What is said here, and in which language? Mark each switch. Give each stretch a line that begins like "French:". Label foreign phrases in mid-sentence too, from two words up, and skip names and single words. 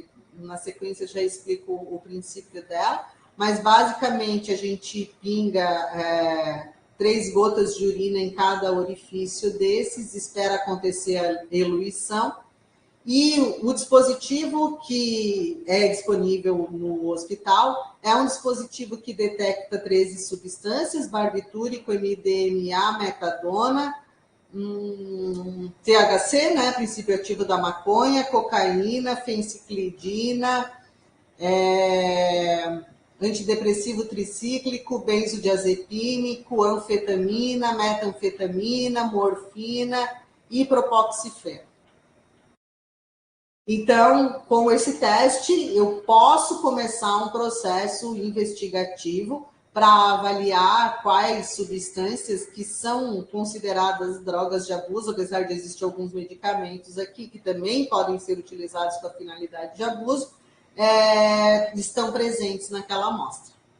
Portuguese: Na sequência, já explico o princípio dela, mas basicamente a gente pinga 3 gotas de urina em cada orifício desses, espera acontecer a eluição, e o dispositivo que é disponível no hospital é um dispositivo que detecta 13 substâncias: barbitúrico, MDMA, metadona, THC, né, princípio ativo da maconha, cocaína, fenciclidina, antidepressivo tricíclico, benzodiazepínico, anfetamina, metanfetamina, morfina e propoxifeno. Então, com esse teste, eu posso começar um processo investigativo para avaliar quais substâncias que são consideradas drogas de abuso, apesar de existir alguns medicamentos aqui que também podem ser utilizados com a finalidade de abuso, estão presentes naquela amostra.